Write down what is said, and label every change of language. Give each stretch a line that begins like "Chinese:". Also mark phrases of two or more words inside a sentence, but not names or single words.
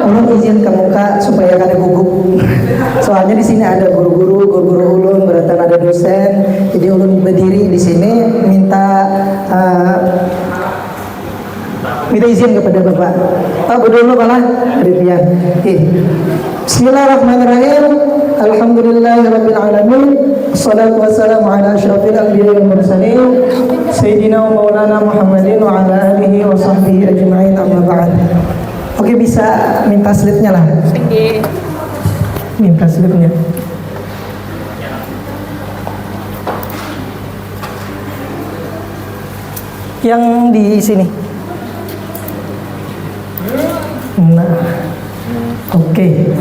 Banjar: Ulun izin ke muka supaya kada gugup. Soalnya di sini ada guru-guru ulun, berarti ada dosen. Jadi ulun berdiri di sini minta izin kepada Bapak. Pak dulu malah Ripian.
Arabic: بسم الله الرحمن الرحيم. الحمد لله رب العالمين. والصلاة والسلام على أشرف الأنبياء والمرسلين سيدنا ومولانا محمد وعلى آله وصحبه أجمعين، أما بعد.
Indonesian: Oke, bisa minta slide-nya lah. Minta slide-nya. Yang di sini. Nah. Oke.